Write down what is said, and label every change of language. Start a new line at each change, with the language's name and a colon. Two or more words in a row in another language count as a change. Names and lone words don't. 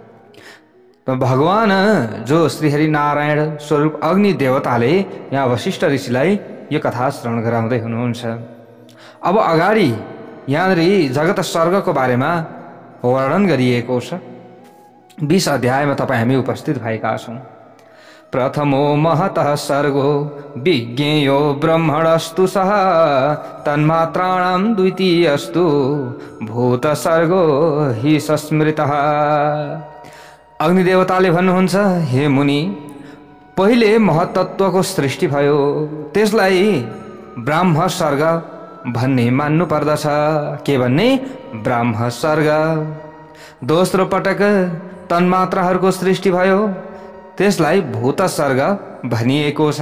Nepali: भगवान जो श्रीहरि नारायण स्वरूप अग्नि देवताले यहाँ वशिष्ठ ऋषिलाई यो कथा श्रवण गराउँदै हुनुहुन्छ। अब अगाडि यहाँनिर जगत सर्गको बारेमा वर्णन गरिएको छ। 20 अध्यायमा तपाईँ हामी उपस्थित भएका छौँ।
Sanskrit: प्रथमो महतः सर्गो विज्ञेयो ब्रह्मणस्तु सह तन्मात्राणां द्वितीयस्तु भूत सर्गो हि संस्मृतः।
Nepali: अग्निदेवताले भन्नुहुन्छ, हे मुनि, पहिले महतत्वको सृष्टि भयो, त्यसलाई ब्राह्म सर्ग भन्ने मान्नु पर्दछ। के भन्ने? ब्राह्म सर्ग। दोस्रो पटक तन्मात्राहरूको सृष्टि भयो, त्यसलाई भूत सर्ग भनिएको छ।